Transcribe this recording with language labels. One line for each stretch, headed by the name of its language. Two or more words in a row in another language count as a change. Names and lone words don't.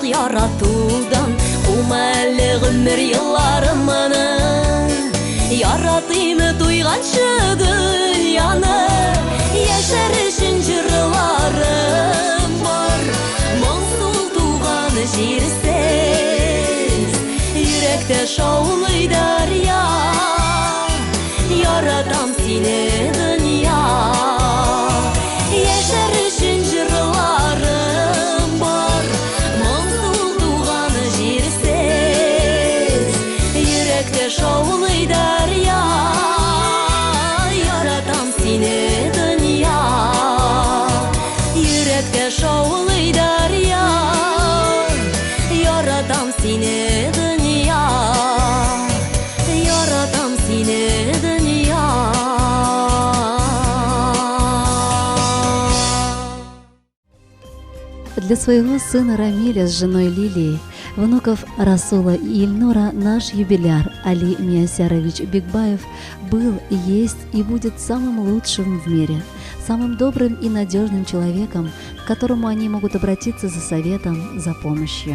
Tatar: яратудан, күмәле гомер елларымны, яратыйм туйганчы дөньяны, яшәр өчен җырларым бар, моңсу туган җирсез, йөрәктә шаулый дарья, яратам сине дөнья, яшәр өчен җырларым бар, моңсу туган җирсез, Yürekte şovluy derya, yaradam seni dünya. Yürekte şovluy derya, yaradam seni dünya. Yaradam seni dünya.
Russian: Для своего сына Рамиля с женой Лилией, внуков Расула и Ильнура, наш юбиляр Али Миясярович Бигбаев был, есть и будет самым лучшим в мире, самым добрым и надежным человеком, к которому они могут обратиться за советом, за помощью.